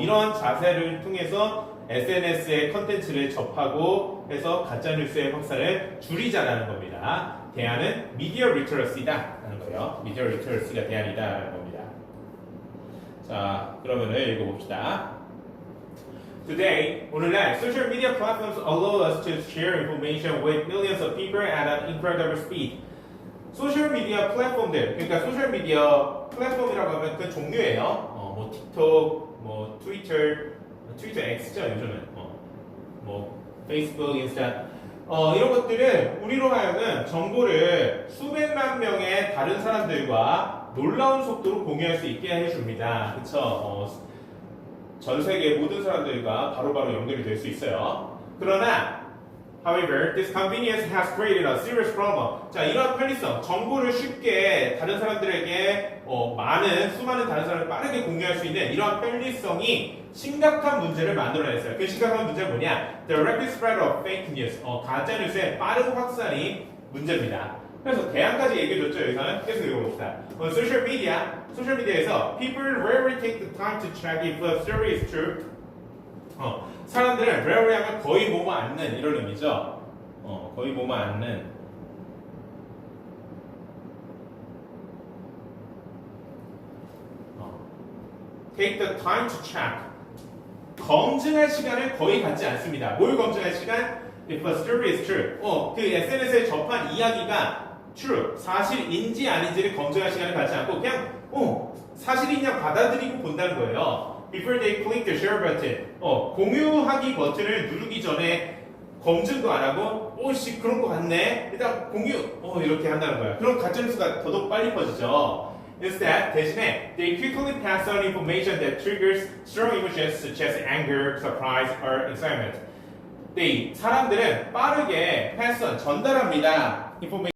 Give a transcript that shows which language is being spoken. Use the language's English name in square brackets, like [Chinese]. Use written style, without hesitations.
[Korean] 이런 자세를 통해서 SNS의 컨텐츠를 접하고 해서 가짜뉴스의 확산을 줄이자라는 겁니다. 대안은 미디어 리터러시다 라는 거예요. 미디어 리터러시가 대안이다 라는 겁니다. 자, 그러면은 읽어봅시다. [English] Today, [Korean] 오늘날 [English] social media platforms allow us to share information with millions of people at an incredible speed. [Korean] 소셜 미디어 플랫폼들, 그러니까 소셜 미디어 플랫폼이라고 하면 그 종류예요. 뭐 틱톡, 뭐 트위터 X죠 요즘은. 뭐 페이스북, 인스타. 이런 것들은 우리로 하여금 정보를 수백만 명의 다른 사람들과 놀라운 속도로 공유할 수 있게 해줍니다. 그쵸? 전 세계 모든 사람들과 바로바로 연결이 될 수 있어요. 그러나 [English] However, this convenience has created a serious problem. [Korean] 자, 이러한 편리성, 정보를 쉽게 다른 사람들에게 수많은 다른 사람을 빠르게 공유할 수 있는 이러한 편리성이 심각한 문제를 만들어냈어요. 그 심각한 문제는 뭐냐? [English] The rapid spread of fake news. [Korean] 가짜 뉴스의 빠른 확산이 문제입니다. 그래서 대안까지 얘기해줬죠. 여기서는 계속 읽어봅시다. 소셜미디어에서 [English] people rarely take the time to check if the story is true. [Korean] 사람들은 rarely 하면 거의 뭐뭐 않는 이런 의미죠. 거의 뭐뭐 않는. [English] Take the time to check. [Korean] 검증할 시간을 거의 갖지 않습니다. 뭘 검증할 시간? [English] If a story is true. [Korean] 그 SNS에 접한 이야기가 true, 사실인지 아닌지를 검증할 시간을 갖지 않고 그냥 사실이냐 받아들이고 본다는 거예요. [English] Before they click the share button. [Korean] 공유하기 버튼을 누르기 전에 검증도 안 하고 오씨 그런 거 같네. 일단 공유 이렇게 한다는 거야. 그럼 가짜뉴스가 더더욱 빨리 퍼지죠. [English] Instead, [Korean] 대신에 [English] they quickly pass on information that triggers strong emotions such as anger, surprise, or excitement. [Korean] 사람들은 빠르게 패스 전달합니다. information